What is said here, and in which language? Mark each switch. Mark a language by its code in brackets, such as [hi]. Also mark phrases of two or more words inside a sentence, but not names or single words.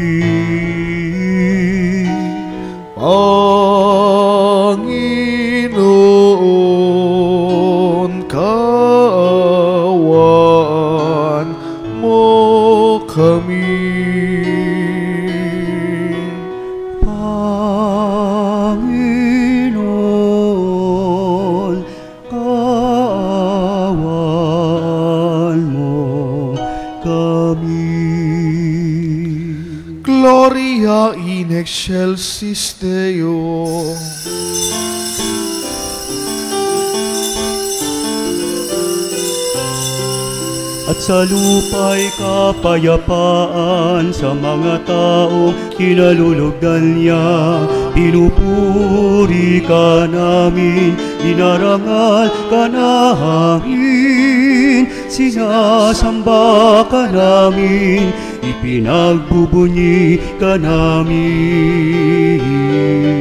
[tl] Panginoon, kaawaan mo kami. Panginoon, kaawaan mo kami. [la] Gloria in excelsis Deo. [tl] At sa lupa'y kapayapaan sa mga taong kinalulugdan niya. Pinupuri ka namin, dinarangal ka namin, sinasamba ka namin, ipinagbubunyi ka namin.